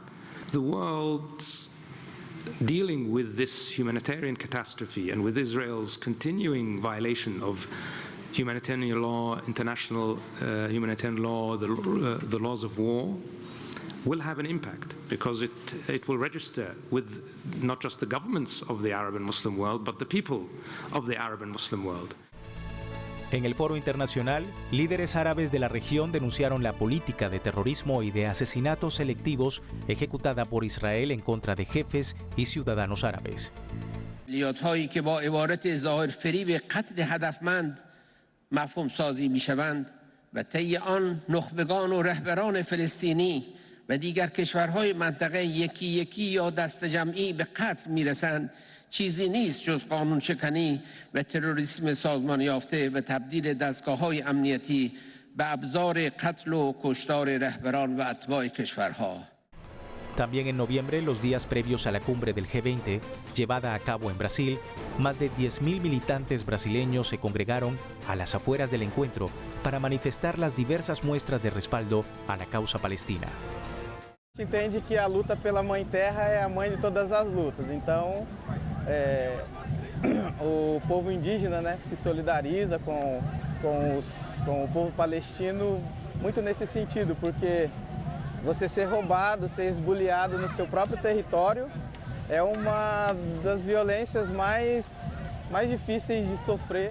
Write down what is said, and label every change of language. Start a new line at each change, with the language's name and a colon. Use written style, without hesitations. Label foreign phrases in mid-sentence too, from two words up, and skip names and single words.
English: The world's dealing with this humanitarian catastrophe and with Israel's continuing violation of humanitarian law, international humanitarian law, the laws of war, will have an impact because it will register with not just the governments of the Arab and Muslim world, but the people of the Arab and Muslim world.
Spanish: En el foro internacional, líderes árabes de la región denunciaron la política de terrorismo y de asesinatos selectivos ejecutada por Israel en contra de jefes y ciudadanos árabes.
Persian: عملیات‌هایی که با عبارت ظاهر فریب قتل هدفمند مفهوم سازی می‌شوند و طی آن نخبگان و رهبران فلسطینی و دیگر کشورهای منطقه یکی یکی یا دست جمعی به قتل می‌رسند چیزی نیست جز قانون شکنی و تروریسم سازمان یافته و تبدیل دستگاه‌های امنیتی به ابزار قتل و کشتار رهبران و اتباع کشورها.
Spanish: También en noviembre, los días previos a la cumbre del G20, llevada a cabo en Brasil, más de 10.000 militantes brasileños se congregaron a las afueras del encuentro para manifestar las diversas muestras de respaldo a la causa palestina.
Portuguese: Entende que a luta pela Mãe Terra é a mãe de todas as lutas, então o povo indígena, né, se solidariza com o povo palestino muito nesse sentido, porque você ser roubado, ser esbulhado no seu próprio território é uma das violências mais difíceis de sofrer.